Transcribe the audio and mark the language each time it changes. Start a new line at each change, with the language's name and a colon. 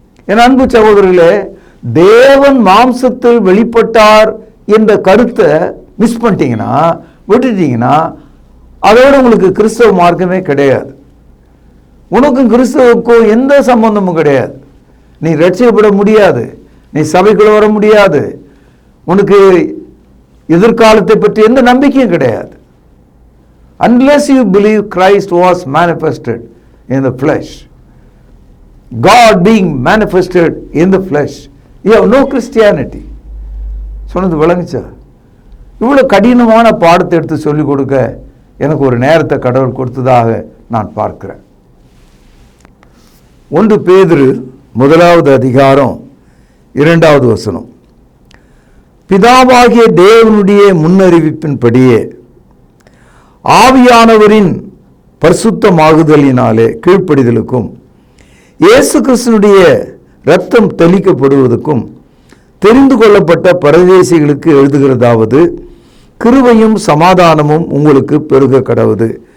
Tamil: என் அன்பு சகோதரர்களே, தேவன் மாம்சத்தில் வெளிப்பட்டார் என்ற கருத்தை மிஸ் பண்ணிட்டீங்கன்னா, விட்டுட்டீங்கன்னா, அதோடு உங்களுக்கு கிறிஸ்தவ மார்க்கமே கிடையாது. உனக்கும் கிறிஸ்தவுக்கும் எந்த சம்பந்தமும் கிடையாது. நீ ரட்சிக்கப்பட முடியாது, நீ சபைக்குள்ள வர முடியாது, உனக்கு எதிர்காலத்தை பற்றி எந்த நம்பிக்கையும் கிடையாது.
English: Unless you believe Christ was manifested in the flesh, God being manifested in the flesh, you have no Christianity.
Tamil: சொன்னது விளங்குச்சா? இவ்வளோ கடினமான பாடத்தை எடுத்து சொல்லிக் கொடுக்க எனக்கு ஒரு நேரத்தை கடவுள் கொடுத்ததாக நான் பார்க்கிறேன். 1 பேதுரு 1 அதிகாரம் 2 வசனம், பிதாவாகிய தேவனுடைய முன்னறிவிப்பின்படியே ஆவியானவரின் பரிசுத்தமாகுதலினாலே கீழ்ப்படிதலுக்கும் இயேசு கிறிஸ்துவினுடைய இரத்தம் தெளிக்கப்படுவதற்கும் தெரிந்து கொள்ளப்பட்ட பரதேசிகளுக்கு எழுதுகிறதாவது, கிருபையும் சமாதானமும் உங்களுக்கு பெருக கடவுது.